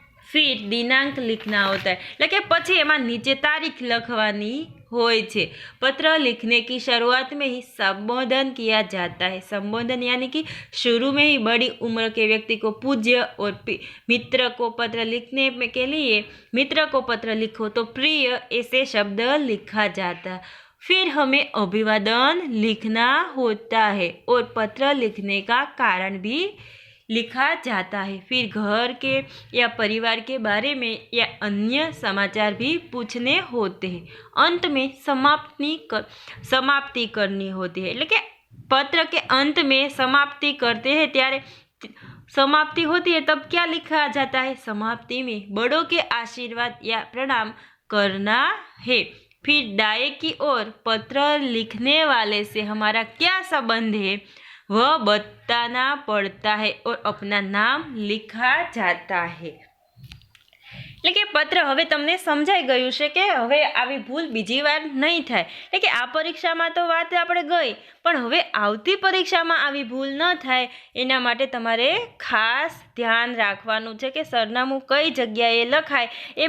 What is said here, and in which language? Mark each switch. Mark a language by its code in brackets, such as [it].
[hi] फिर दिनांक लिखना होता है [gu] એટલે કે પછી એમાં નીચે તારીખ લખવાની હોય છે। [hi] पत्र लिखने की शुरुआत में ही संबोधन किया जाता है। संबोधन यानी कि शुरू में ही बड़ी उम्र के व्यक्ति को पूज्य और मित्र को पत्र लिखने के लिए मित्र को पत्र लिखो तो प्रिय ऐसे शब्द लिखा जाता है। फिर हमें अभिवादन लिखना होता है और पत्र लिखने का कारण भी लिखा जाता है। फिर घर के या परिवार के बारे में या अन्य समाचार भी पूछने होते हैं। अंत में समाप्ति करनी होती है [gu] એટલે કે [hi] पत्र के अंत में समाप्ति करते हैं [gu] ત્યારે [hi] समाप्ति होती है तब क्या लिखा जाता है? समाप्ति में बड़ों के आशीर्वाद या प्रणाम करना है। फिर दाएं की ओर पत्र लिखने वाले से हमारा क्या संबंध है वह बताना पड़ता है और अपना नाम लिखा जाता है। [gu] એટલે કે પત્ર હવે તમને સમજાઈ ગયું છે કે હવે આવી ભૂલ બીજી વાર નહીં થાય। એટલે કે આ પરીક્ષામાં તો વાત આપણે ગઈ, પણ હવે આવતી પરીક્ષામાં આવી ભૂલ ન થાય એના માટે તમારે ખાસ ધ્યાન રાખવાનું છે કે સરનામું કઈ જગ્યાએ લખાય।